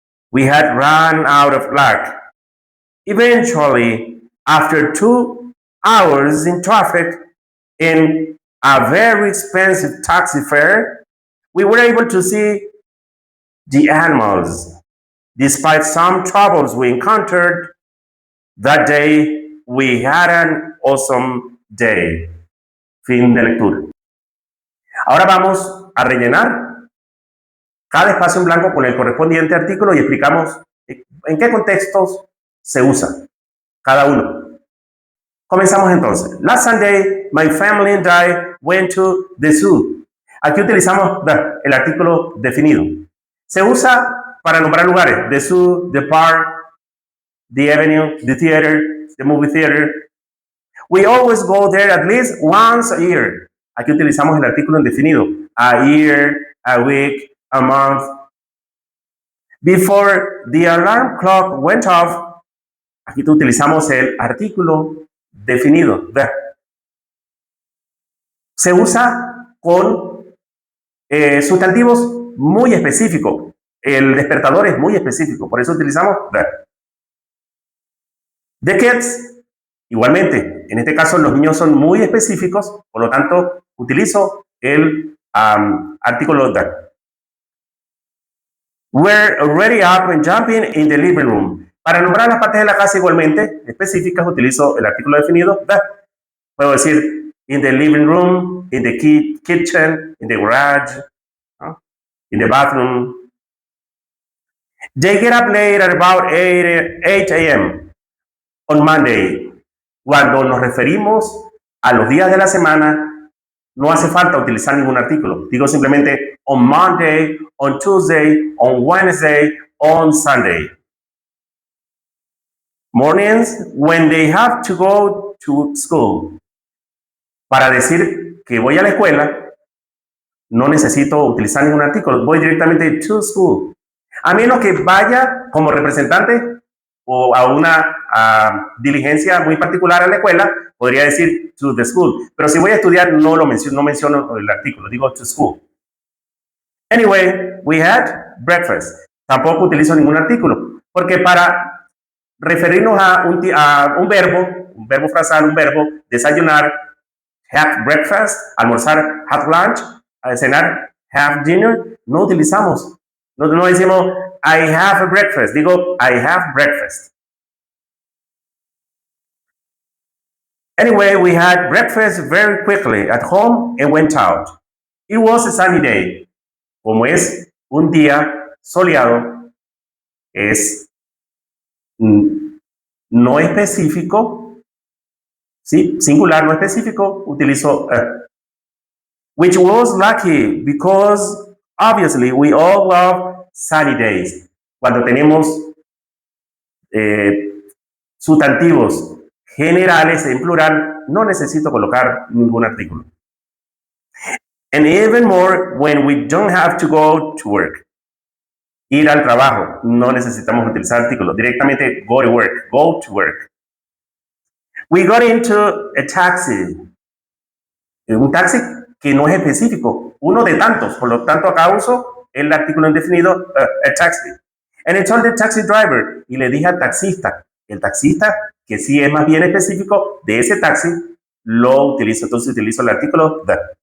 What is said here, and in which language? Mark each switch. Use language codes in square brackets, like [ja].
[en] We had run out of luck. Eventually, after 2 hours in traffic and a very expensive taxi fare, we were able to see the animals. Despite some troubles we encountered that day, we had an awesome day. [es] Fin de lectura. Ahora vamos a rellenar cada espacio en blanco con el correspondiente artículo y explicamos en qué contextos se usa cada uno. Comenzamos entonces. [en] Last Sunday, my family and I went to the zoo. [es] Aquí utilizamos el artículo definido. Se usa para nombrar lugares. [en] The zoo, the park, the avenue, the theater, the movie theater. We always go there at least once a year. [es] Aquí utilizamos el artículo indefinido. [en] A year, a week, a month. Before the alarm clock went off, [es] aquí utilizamos el artículo definido. [en] The. [es] Se usa con sustantivos muy específicos. El despertador es muy específico, por eso utilizamos the. [en] The kids, [es] igualmente, en este caso los niños son muy específicos, por lo tanto utilizo el artículo the. [en] We're already up and jumping in the living room. [es] Para nombrar las partes de la casa igualmente específicas utilizo el artículo definido the. Puedo decir [en] in the living room, in the kitchen, in the garage, [es] ¿no? [en] In the bathroom. They get up late at about 8 a.m. on Monday. [es] Cuando nos referimos a los días de la semana, no hace falta utilizar ningún artículo. Digo simplemente [en] on Monday, on Tuesday, on Wednesday, on Sunday. Mornings when they have to go to school. [es] Para decir que voy a la escuela, no necesito utilizar ningún artículo. Voy directamente [en] to school. [es] A menos que vaya como representante o a una diligencia muy particular a la escuela, podría decir [en] to the school. [es] Pero si voy a estudiar, no menciono el artículo, digo [en] to school. Anyway, we had breakfast. [es] Tampoco utilizo ningún artículo, porque para referirnos a un verbo frasal, un verbo, desayunar, [en] have breakfast, [es] almorzar, [en] have lunch, [es] cenar, [en] have dinner, [es] no utilizamos. No decimos [en] I have a breakfast, [es] digo [en] I have breakfast. Anyway, we had breakfast very quickly at home and went out. It was a sunny day. [es] Como es un día soleado, es no específico, ¿sí? Singular, no específico, utilizo [en] which was lucky because obviously we all love sunny days. [es] Cuando tenemos sustantivos generales en plural, no necesito colocar ningún artículo. [en] And even more when we don't have to go to work. [es] Ir al trabajo, no necesitamos utilizar artículos. Directamente [en] go to work, go to work. We got into a taxi. [es] Un taxi que no es específico, uno de tantos, por lo tanto acá uso el artículo indefinido [en] a taxi. And I told the taxi driver, [es] y le dije al taxista, el taxista que sí es más bien específico de ese taxi, lo utilizo, entonces utilizo el artículo the.